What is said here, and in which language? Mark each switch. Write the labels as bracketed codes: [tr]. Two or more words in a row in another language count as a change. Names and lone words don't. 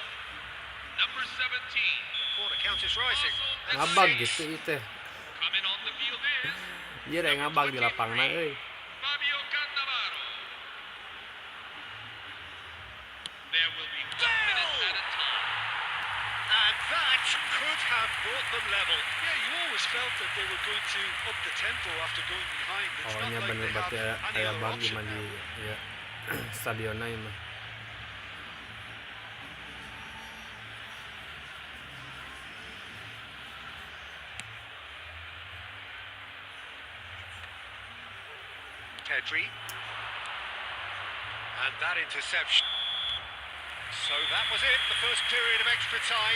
[en] Number 17. Corner count is rising. [su] ngabag gitu itu. [en] Coming on the field is [su] Anjir ngabag di lapangna euy. [en] Fabio Cannavaro. There will be 1 minute at a time. And that could have brought them level. Yeah, you always felt that they were going to up the tempo after going behind. It's [su] Oh [en] not [su] nya [en] like [su] bener [en] they have [su] berarti [en] any [su] aya [en] other [su] bug [en] option [su] gimana [en] now. [su] ya stadionna ieu mah. [en] Pedri. And that interception. So that was it, the first period of extra time.